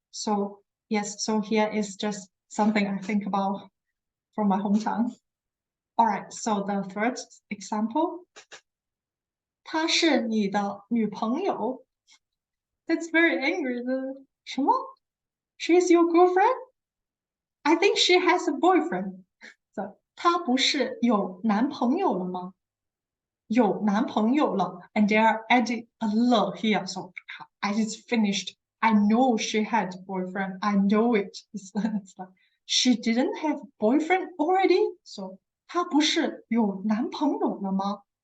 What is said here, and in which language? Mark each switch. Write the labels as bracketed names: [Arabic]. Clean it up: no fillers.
[English] So yes, so here is just something I think about from my hometown. All right, so the third example. [Chinese] 她是你的女朋友. [English] That's very angry. 什么?She is your girlfriend? I think she has a boyfriend. So [Chinese] 她不是有男朋友了吗？有男朋友了 [English] and they are adding a了 here. So I just finished. I know she had a boyfriend. I know it. It's like, she didn't have a boyfriend already. So [Chinese] 她不是有男朋友了吗？